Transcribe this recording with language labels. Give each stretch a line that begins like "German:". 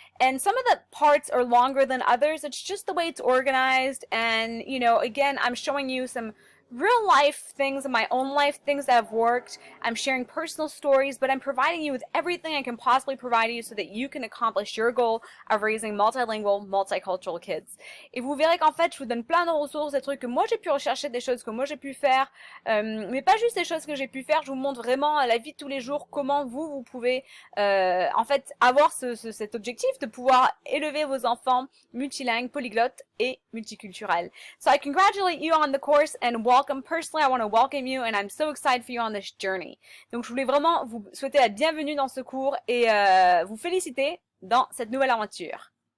English: And some of the parts are longer than others. It's just the way it's organized. And, you know, again, I'm showing you some real life things in my own life, things that have worked. I'm sharing personal stories, but I'm providing you with everything I can possibly provide you so that you can accomplish your goal of raising multilingual, multicultural kids.
French: Et vous verrez qu'en fait, je vous donne plein de ressources, des trucs que moi j'ai pu rechercher, des choses que moi j'ai pu faire, mais pas juste des choses que j'ai pu faire. Je vous montre vraiment la vie de tous les jours, comment vous pouvez en fait avoir cet objectif de pouvoir élever vos enfants multilingues, polyglottes et multiculturels.
English: So I congratulate you on the course and welcome. Personally, I want to welcome you and I'm so excited for you on this journey.
French: Donc je voulais vraiment vous souhaiter la bienvenue dans ce cours et vous féliciter dans cette nouvelle aventure.